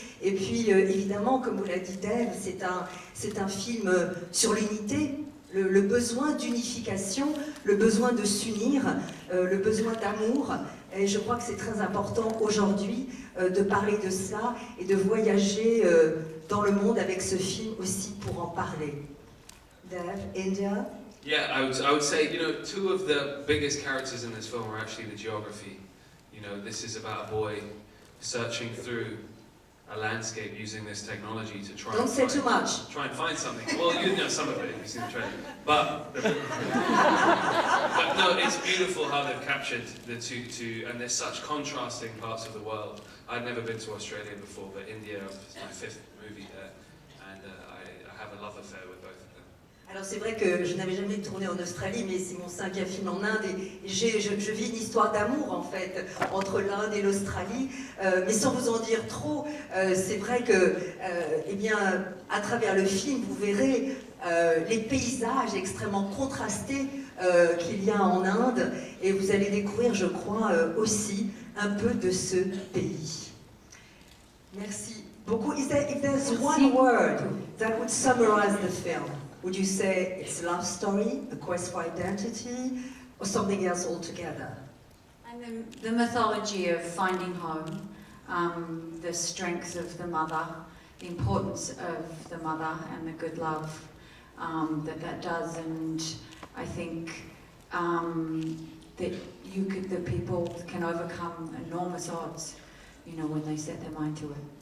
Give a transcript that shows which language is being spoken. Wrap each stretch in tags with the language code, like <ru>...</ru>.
<fr>Et puis, évidemment, comme vous l'a dit Dave, c'est un film sur l'unité, le besoin d'unification, le besoin de s'unir, le besoin d'amour. Et je crois que c'est très important aujourd'hui de parler de cela et de voyager dans le monde avec ce film aussi pour en parler.</fr> <en>Dave, India? Yeah, I would say, you know, two of the biggest characters in this film are actually the geography. You know, this is about a boy searching through a landscape using this technology to try Don't say too much. Try and find something. Well, you know some of it if you've seen the trailer. But no, it's beautiful how they've captured the two, and there's such contrasting parts of the world. I'd never been to Australia before, but India is my 5th movie there, and I have a love affair with both of them.</en> <fr>Alors c'est vrai que je n'avais jamais tourné en Australie, mais c'est mon 5e film en Inde et je vis une histoire d'amour en fait entre l'Inde et l'Australie. Mais sans vous en dire trop, c'est vrai que, eh bien, à travers le film, vous verrez les paysages extrêmement contrastés qu'il y a en Inde, et vous allez découvrir, je crois, aussi un peu de ce pays. Merci beaucoup.</fr> <en>If there's one word that would summarize the film, would you say it's a love story, a quest for identity, or something else altogether? And the mythology of finding home, the strength of the mother, the importance of the mother and the good love that does, and I think that the people can overcome enormous odds, you know, when they set their mind to it.</en>